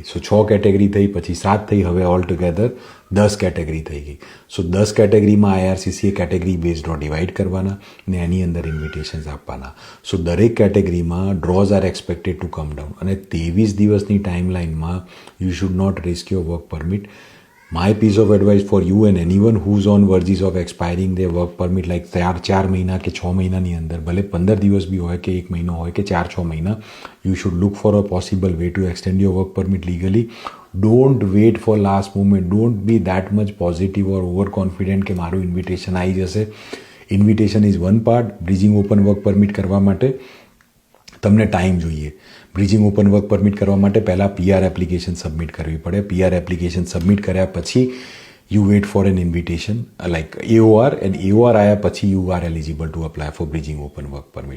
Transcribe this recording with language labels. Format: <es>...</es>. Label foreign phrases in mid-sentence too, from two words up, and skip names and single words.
<gu>સો 6 કેટેગરી થઈ, પછી 7 થઈ, હવે</gu> <en>all together</en> <gu>10 કેટેગરી થઈ ગઈ. સો 10 કેટેગરીમાં IRCC</gu> <en>category base draw divide</en> <gu>કરવાના ને એની અંદર ઇન્વિટેશન્સ આપવાના.</gu> <en>સો</en> <gu>દરેક કેટેગરીમાં</gu> <en>draws are expected to come down.</en> <gu>અને 23 દિવસની ટાઈમલાઇનમાં</gu> <en>you should not risk your work permit. My piece of advice for you and anyone who's on verges of expiring their work permit like 4</en> <gu>મહિના કે 6 મહિનાની અંદર, ભલે 15 દિવસ બી હોય કે 1 મહિનો હોય કે 4-6 મહિના,</gu> <en>you should look for a possible way to extend your work permit legally. Don't wait for last moment. Don't be that much positive or overconfident</en> <gu>કે મારું ઇન્વિટેશન આવી જશે.</gu> <en>invitation is one part. bridging open work permit</en> <gu>કરવા માટે તમને ટાઈમ જોઈએ.</gu> <en>bridging open work permit</en> <gu>કરવા માટે પહેલાં</gu> <en>PR application submit</en> <gu>કરવી પડે.</gu> <en>PR application submit</en> <gu>કર્યા પછી</gu> <en>you wait for an invitation like AOR, and AOR</en> <gu>આવ્યા પછી</gu> <en>you are eligible to apply for bridging open work permit.</en>